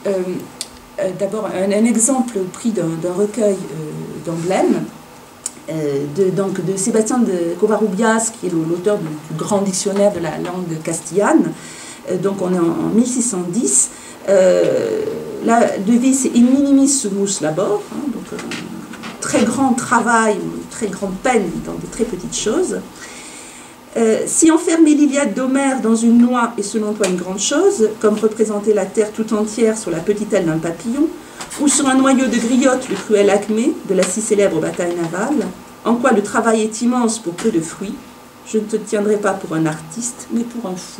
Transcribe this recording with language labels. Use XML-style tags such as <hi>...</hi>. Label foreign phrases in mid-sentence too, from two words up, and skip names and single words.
<fr>d'abord un exemple pris d'un recueil d'emblèmes de Sébastien de Covarrubias, qui est l'auteur du grand dictionnaire de la langue castillane. Donc on est en 1610. La devise c'est «</fr> <la>In minimis sumus labor »,</la> <fr>donc très grand travail, très grande peine dans de très petites choses. Si enfermer l'Iliade d'Homère dans une noix est selon toi une grande chose, comme représenter la terre tout entière sur la petite aile d'un papillon, ou sur un noyau de griotte le cruel acmé de la si célèbre bataille navale, en quoi le travail est immense pour peu de fruits, je ne te tiendrai pas pour un artiste, mais pour un fou.</fr>